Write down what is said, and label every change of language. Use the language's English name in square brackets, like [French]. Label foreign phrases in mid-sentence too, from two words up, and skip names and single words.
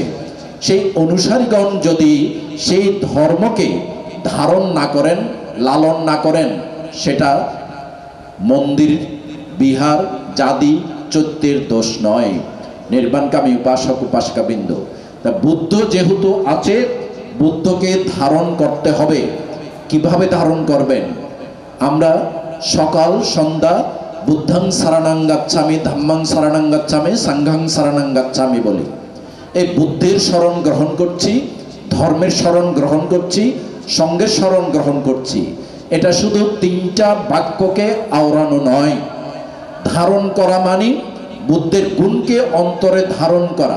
[Bangla] সেই অনুসারীগণ যদি সেই ধর্মকে ধারণ না করেন, লালন না করেন, সেটা মন্দির, বিহার, জাতি, চৈত্যের দোষ নয়। নির্বাণকামী উপাসক উপাসিকাবৃন্দ, তা বুদ্ধ যেহেতু আছে, বুদ্ধকে ধারণ করতে হবে। কিভাবে ধারণ করবেন? আমরা সকাল সন্ধ্যা [Pali] বুদ্ধং শরণং গচ্ছামি, ধম্মং শরণং গচ্ছামি, সংঘং শরণং গচ্ছামি [Bangla] বলি। এই বুদ্ধের শরণ গ্রহণ করছি, ধর্মের শরণ গ্রহণ করছি, সঙ্গের শরণ গ্রহণ করছি। এটা শুধু 3টা বাক্যকে আওড়ানো নয়। ধারণ করা মানে বুদ্ধের গুণকে অন্তরে ধারণ করা।